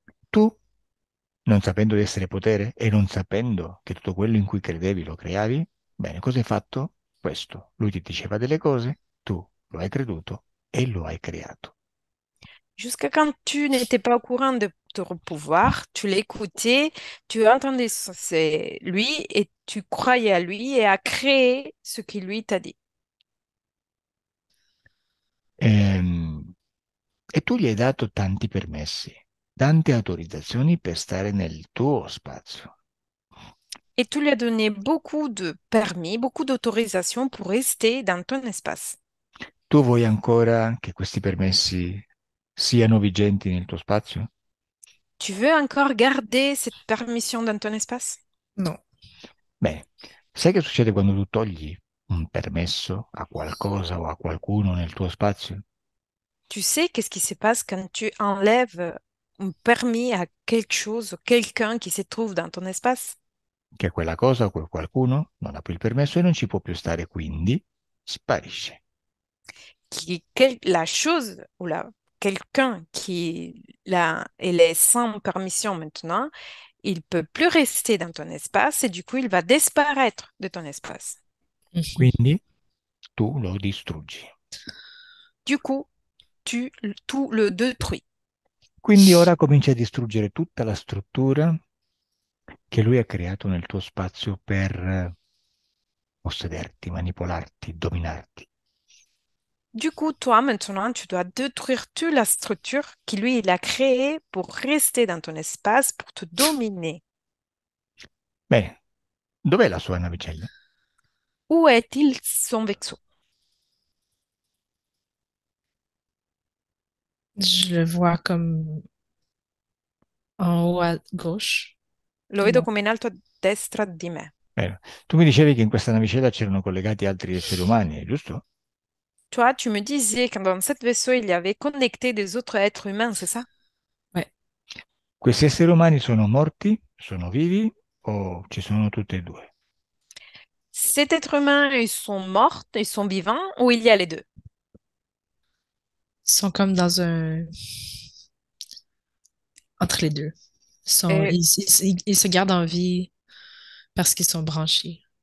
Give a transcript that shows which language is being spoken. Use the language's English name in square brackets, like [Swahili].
[Italian] Tu, non sapendo di essere potere e non sapendo che tutto quello in cui credevi lo creavi, bene, cosa hai fatto? Questo. Lui ti diceva delle cose, tu lo hai creduto e lo hai creato. [French] Jusqu'à quand tu n'étais pas au courant de ton pouvoir, tu l'écoutais, tu entendais lui et tu croyais à lui et à créer ce qu'il lui t'a dit. [Italian] Ehm, E tu gli hai dato tanti permessi, tante autorizzazioni per stare nel tuo spazio. [French] Et tu lui as donné beaucoup de permis, beaucoup d'autorisations pour rester dans ton espace. [Italian] Tu vuoi ancora che questi permessi siano vigenti nel tuo spazio? [French] Tu veux encore garder cette permission dans ton espace? Non. [Italian] Bene, sai che succede quando tu togli un permesso a qualcosa o a qualcuno nel tuo spazio? [French] Tu sais qu'est-ce qui se passe quand tu enlèves un permis à quelque chose ou quelqu'un qui se trouve dans ton espace? [Italian] Che quella cosa o quel qualcuno non ha più il permesso e non ci può più stare, quindi sparisce. [French] La chose ou quelqu'un il est sans permission maintenant, il peut plus rester dans ton espace et du coup, il va disparaître de ton espace. Mhm. [Italian] Quindi tu lo distruggi. [French] Du coup, tout le détruis. [Italian] Quindi ora cominci a distruggere tutta la struttura che lui ha creato nel tuo spazio per possederti, manipolarti, dominarti. [French] Du coup, toi, maintenant, tu dois détruire toute la structure que lui, il a créée pour rester dans ton espace, pour te dominer. [Italian] Bene, dov'è la sua navicella? [French] Où est-il son vaisseau? Je le vois comme en haut à gauche [Italian] Lo [French] de [Italian] vedo [French] moi. [Italian] come in alto a destra di me. Bene. Tu mi dicevi che in questa navicella c'erano collegati altri esseri umani, giusto? [French] Toi, tu me disais que dans cet vaisseau, il y avait connecté des autres êtres humains, c'est ça? Ouais. [Italian] Questi esseri umani sono morti, sono vivi o ci sono tutti e due? [French] Cet être humain, ils sont morts, ils sont vivants, ou il y a les deux? Ils sont comme dans un... entre les deux. Euh, Ils se gardent en vie parce qu'ils sont branchés.